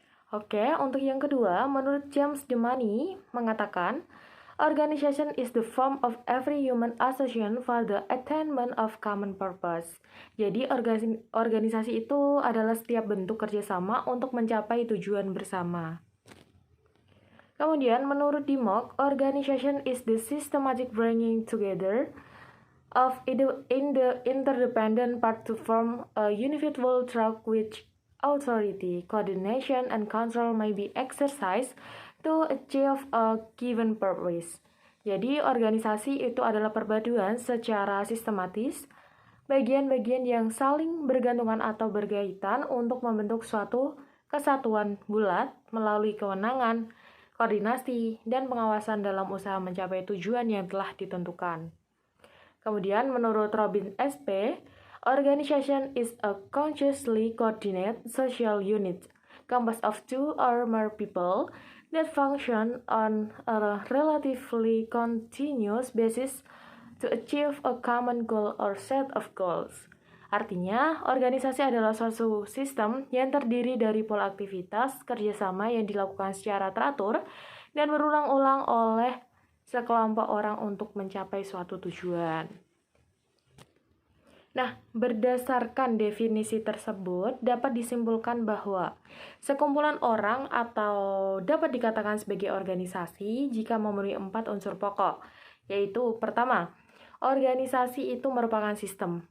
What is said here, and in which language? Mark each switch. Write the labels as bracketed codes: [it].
[id] Oke, untuk yang kedua, menurut James DeManny mengatakan, [en] organization is the form of every human association for the attainment of common purpose. [id] Jadi, organisasi itu adalah setiap bentuk kerjasama untuk mencapai tujuan bersama. Kemudian, menurut Dimmock, [en] organization is the systematic bringing together of the interdependent parts to form a unifiable track which authority, coordination, and control may be exercised to achieve a given purpose. [id] Jadi, organisasi itu adalah perpaduan secara sistematis bagian-bagian yang saling bergantungan atau berkaitan untuk membentuk suatu kesatuan bulat melalui kewenangan, koordinasi, dan pengawasan dalam usaha mencapai tujuan yang telah ditentukan. Kemudian, menurut Robin S.P., [en] organization is a consciously coordinated social unit composed of two or more people that function on a relatively continuous basis to achieve a common goal or set of goals. [id] Artinya, organisasi adalah suatu sistem yang terdiri dari pola aktivitas kerjasama yang dilakukan secara teratur dan berulang-ulang oleh sekelompok orang untuk mencapai suatu tujuan. Nah, berdasarkan definisi tersebut, dapat disimpulkan bahwa sekumpulan orang atau dapat dikatakan sebagai organisasi jika memenuhi 4 unsur pokok, yaitu pertama, organisasi itu merupakan sistem.